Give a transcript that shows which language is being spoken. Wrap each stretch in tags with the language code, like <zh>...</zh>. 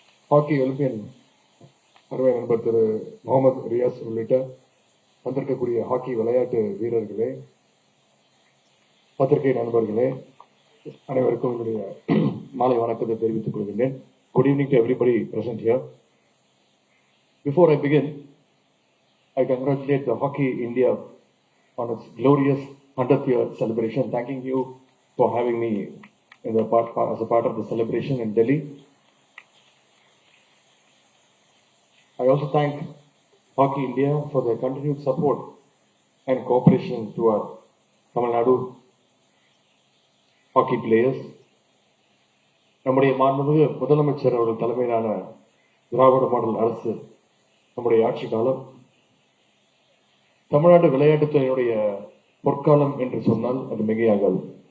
<ta>Hockey Olympian அருமை நண்பர் திரு முகமது ரியாஸ் உள்ளிட்ட வந்திருக்கக்கூடிய ஹாக்கி விளையாட்டு வீரர்களே, பத்திரிகை நண்பர்களே, அனைவருக்கும் என்னுடைய மாலை வணக்கத்தை தெரிவித்துக் கொள்கின்றேன்.</ta> <en>Good evening to everybody present here. Before I begin, I congratulate the Hockey India on its glorious 100th year celebration. Thanking you for having me in the as a part of the celebration in Delhi. I also thank Hockey India for their continued support and cooperation to our Tamil Nadu hockey players.</en> <ta>நம்முடைய மாண்புமிகு முதலமைச்சர் அவர்கள் தலைமையிலான திராவிட model அரசு நம்முடைய ஆட்சி காலம் தமிழ்நாடு விளையாட்டுத்துறையினுடைய பொற்காலம் என்று சொன்னால் அது மிகையாகாது.</ta>